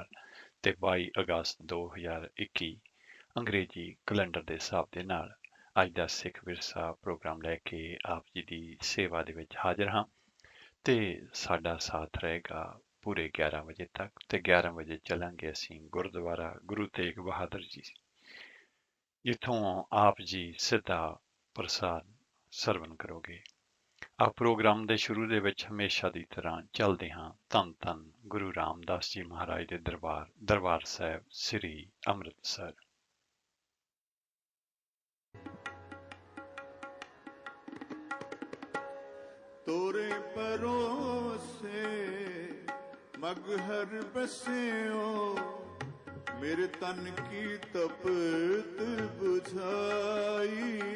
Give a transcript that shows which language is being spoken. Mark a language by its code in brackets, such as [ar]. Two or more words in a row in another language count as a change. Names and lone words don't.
[pa] ਤੇ 22 ਅਗਸਤ 2021 ਅੰਗਰੇਜ਼ੀ ਕੈਲੰਡਰ ਦੇ ਹਿਸਾਬ ਦੇ ਨਾਲ ਅੱਜ ਦਾ ਸਿੱਖ ਵਿਰਸਾ ਪ੍ਰੋਗਰਾਮ ਲੈ ਕੇ ਆਪ ਜੀ ਦੀ ਸੇਵਾ ਦੇ ਵਿੱਚ ਹਾਜ਼ਰ ਹਾਂ ਤੇ ਸਾਡਾ ਸਾਥ ਰਹੇਗਾ ਪੂਰੇ 11 ਵਜੇ ਤੱਕ ਤੇ 11 ਵਜੇ ਚੱਲਾਂਗੇ ਅਸੀਂ ਗੁਰਦੁਆਰਾ ਗੁਰੂ ਤੇਗ ਬਹਾਦਰ ਜੀ ਜਿੱਥੋਂ ਆਪ ਜੀ ਸਿੱਧਾ ਪ੍ਰਸਾਦ ਸਰਵਨ ਕਰੋਗੇ। ਆਪ ਪ੍ਰੋਗਰਾਮ ਦੇ ਸ਼ੁਰੂ ਦੇ ਵਿੱਚ ਹਮੇਸ਼ਾ ਦੀ ਤਰ੍ਹਾਂ ਚੱਲਦੇ ਹਾਂ ਧੰਨ ਧੰਨ ਗੁਰੂ ਰਾਮਦਾਸ ਜੀ ਮਹਾਰਾਜ ਦੇ ਦਰਬਾਰ ਸਾਹਿਬ ਸ੍ਰੀ ਅੰਮ੍ਰਿਤਸਰ। [hi] तोरे परोसे मगहर बस्यो मेरे तन की तपत बुझाई।